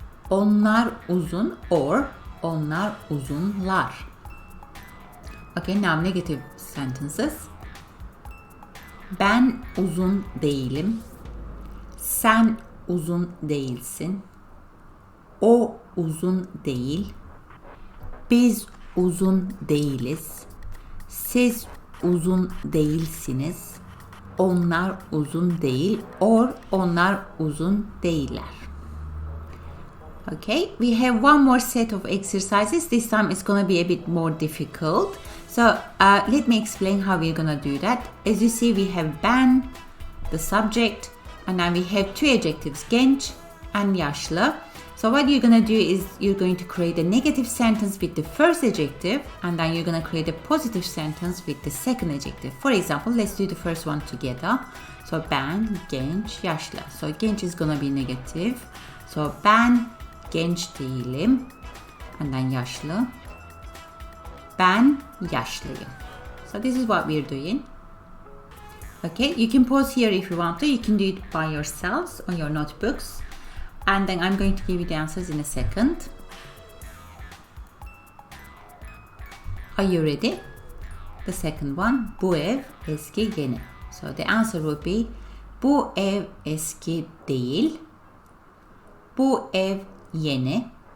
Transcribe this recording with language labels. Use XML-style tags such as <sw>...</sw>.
<tr>Onlar uzun or onlar uzunlar.</tr> <en>Okay, now negative sentences.</en> <tr>Ben uzun değilim. Sen uzun değilsin. O uzun değil. Biz uzun değiliz. Siz uzun değilsiniz. Onlar uzun değil or onlar uzun değiller.</tr> <en>Okay, we have one more set of exercises. This time it's going to be a bit more difficult. So let me explain how we're going to do that. As you see, we have ben, the subject, and then we have two adjectives, genç and yaşlı. So what you're going to do is you're going to create a negative sentence with the first adjective, and then you're going to create a positive sentence with the second adjective. For example, let's do the first one together. So</en> <tr>ben, genç, yaşlı.</tr> <en>So genç is going to be negative.</en> <tr>So ben genç değilim.</tr> <en>And then</en> <tr>yaşlı. Ben yaşlıyım.</tr> <en>So this is what we're doing. Okay, you can pause here if you want to. You can do it by yourselves on your notebooks. And then I'm going to give you the answers in a second. Are you ready? The second one,</en> <tr>bu ev eski yeni.</tr> <en>So the answer would be,</en> <tr>bu ev eski değil. Bu ev yeni.</tr>